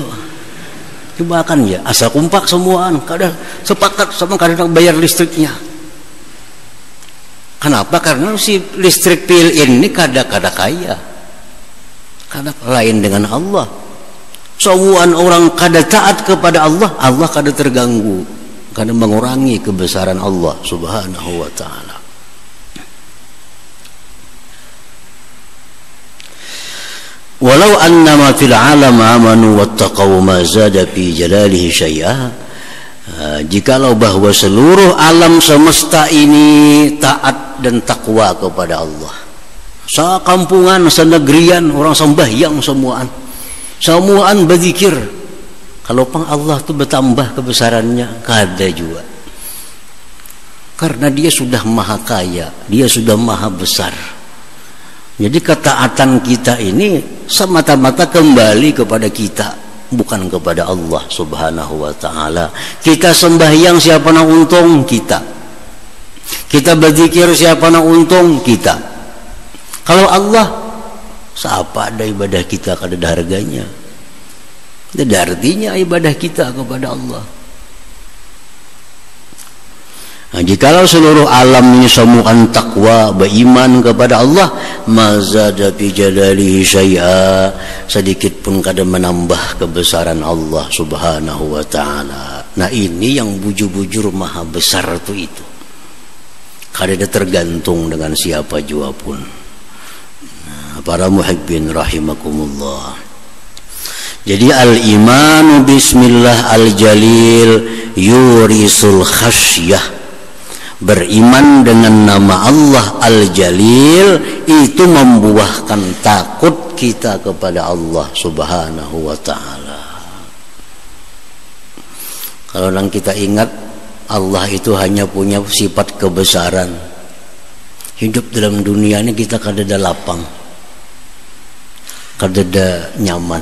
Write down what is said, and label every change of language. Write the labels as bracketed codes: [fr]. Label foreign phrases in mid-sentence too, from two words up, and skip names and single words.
[bjn] Coba kan ya, asal kompak semuaan, kada sepakat sama kada hendak bayar listriknya. [id] Kenapa? [bjn] Karena si listrik PLN ini kada kaya, kada lain dengan Allah. Semuaan orang kada taat kepada Allah, Allah kada terganggu, kada mengurangi kebesaran Allah [ar] سبحانه وتعالى. ولو أنما في العالم آمنوا واتقوا ما زاد في جلاله شيئا. [id] Jikalau bahwa seluruh alam semesta ini taat dan takwa kepada Allah, [bjn] sekampungan, senegrian orang sembahyang semuaan berzikir, kalau pang Allah tu bertambah kebesarannya kada juga, karena dia sudah maha kaya, dia sudah maha besar. [id] Jadi ketaatan kita ini semata-mata kembali kepada kita, bukan kepada Allah [ar] سبحانه وتعالى. [bjn] Kita sembahyang siapa nak untung kita, kita berzikir siapa nak untung kita. [id] Kalau Allah, siapa ada ibadah kita kada ada harganya, tidak ada artinya ibadah kita kepada Allah. Nah, jikalau seluruh alam ini semuaan takwa, beriman kepada Allah, [ar] ما زاد في جلاله شيئا, [id] sedikit pun kada menambah kebesaran Allah [ar] سبحانه وتعالى. [bjn] Nah ini yang bujur-bujur maha besar itu kada ada tergantung dengan siapa jua pun. [id] Nah, para [ar] محبين رحمكم الله. Jadi الإيمان باسم الله الجليل يورث الخشية. [id] Beriman dengan nama Allah Al-Jalil itu membuahkan takut kita kepada Allah [ar] سبحانه وتعالى. [bjn] Kalau yang kita ingat Allah itu hanya punya sifat kebesaran, hidup dalam dunia ini kita kada ada lapang, kada ada nyaman.